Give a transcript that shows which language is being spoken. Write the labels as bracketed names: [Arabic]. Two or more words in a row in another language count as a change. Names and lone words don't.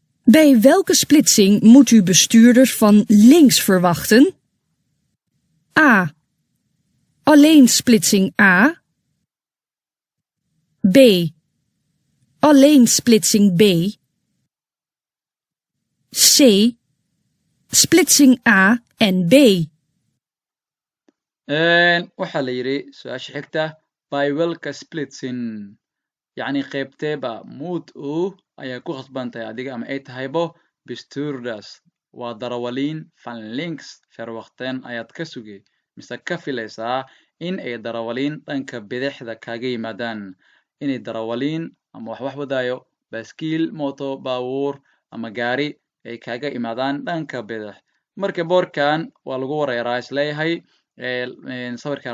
[Dutch] Bij welke splitsing moet u bestuurders van links verwachten? A. Alleen splitsing A. B. Alleen splitsing B. C. Splitsing A en B. [Somali] waxaa la yidhi su-aasha xigta [Dutch] by welka splitsin [Somali] yacni qaybteeba mood ayaa ku khasban tahay adiga ama ay tahaybo bestuurders waa darawaliin [Dutch] van links verwachten [Somali] ayaad ka sugay mise ka filaysaa in ay darawaliin dhanka bidixda kaaga yimaadaan inay darawaliin ama wax wadaayo baaskiil mooto baabuur ama gaari ay kaaga imaadaan dhanka bidix marka boorkan waa lagu wareeraa isleeyahay sawirkan